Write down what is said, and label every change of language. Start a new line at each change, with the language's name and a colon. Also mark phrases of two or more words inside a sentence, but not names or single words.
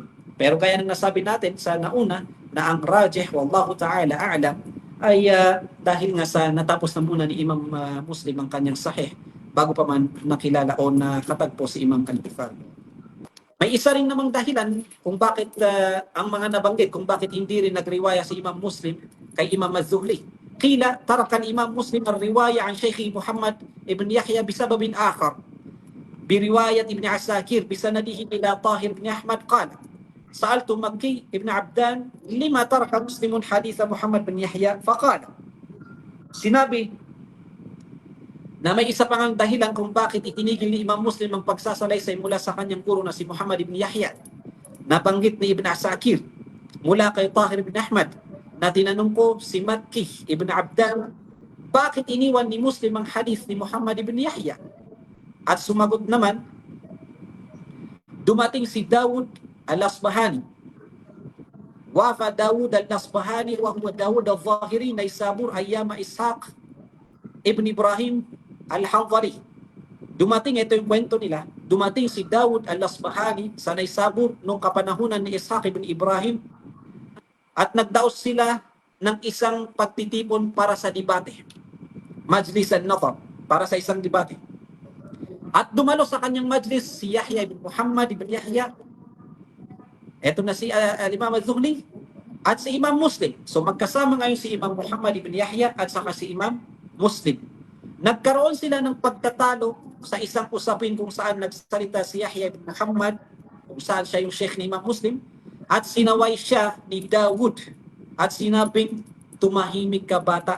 Filipino: Pero kaya nang nasabi natin sa nauna na ang rajih,
Arabic: والله تعالى أعلم,
Filipino: ay dahil nga sa natapos na muna ni Imam Muslim ang kanyang Sahih bago pa man nakilala o nakatagpo si Imam al-Bukhari. May isa rin namang dahilan kung bakit ang mga nabanggit, kung bakit hindi rin nagriwaya si Imam Muslim kay Imam az-Zuhli.
Arabic: قيل ترك إمام مسلم الرواية عن شيخ محمد بن يحيى بسبب آخر. برواية ابن عساكر بسنده إلى طاهر بن أحمد قال سألت مكي ابن عبدان لما ترك مسلم حديث محمد بن يحيى فقال,
Filipino: sinabi na may isa pang dahilan kung bakit itinigil ni Imam Muslim ang pagsasalaysay mula sa kanyang guro na si Muhammad ibn Yahya. Nabanggit ni Ibn Asakir mula kay Tahir ibn Ahmad na tinanong ko si Makki ibn Abdan, bakit iniwan ni Muslim ang hadith ni Muhammad ibn Yahya? At sumagot naman, dumating si Dawud al-Asbahani.
Arabic: وفد داود الأصبهاني وهو داود الظاهري نيسابور أيام إسحاق بن إبراهيم الحنظلي.
Filipino: Dumating, ito yung kwento nila, dumating si Dawud al-Asbahani sa Naysabur noong kapanahunan ni Ishaq ibn Ibrahim at nagdaos sila ng isang pagtitipon para sa debate,
Arabic: مجلس النظر.
Filipino: para sa isang debate. At dumalo sa kanyang majlis si Yahya ibn Muhammad ibn Yahya. Ito na si Imam Az-Zuhli at si Imam Muslim. So magkasama ngayon si Imam Muhammad ibn Yahya at saka si Imam Muslim. Nagkaroon sila ng pagtatalo sa isang usapin kung saan nagsalita si Yahya ibn Muhammad, kung saan siya yung sheikh ni Imam Muslim, at sinaway siya ni Dawud at sinabing, tumahimik ka bata.